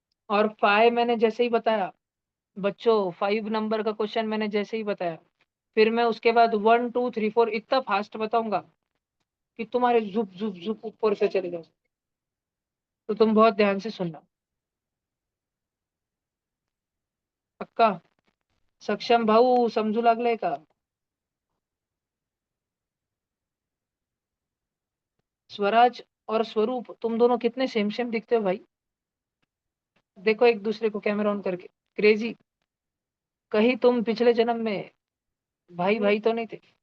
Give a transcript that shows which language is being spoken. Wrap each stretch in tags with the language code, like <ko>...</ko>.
<hi>और 5 मैंने जैसे ही बताया बच्चों, 5 नंबर का क्वेश्चन मैंने जैसे ही बताया, फिर मैं उसके बाद 1 2 3 4 इतना फास्ट बताऊंगा कि तुम्हारे जुप जुप जुप ऊपर से चले जाओ। तो तुम बहुत ध्यान से सुनना। पक्का?</hi> <mr>सक्षम भाऊ समजू लागलाय का?</mr> <hi>स्वराज और स्वरूप, तुम दोनों कितने सेम सेम दिखते हो भाई। देखो एक दूसरे को कैमरा ऑन करके। क्रेजी, कहीं तुम पिछले जन्म में भाई भाई तो नहीं थे?</hi>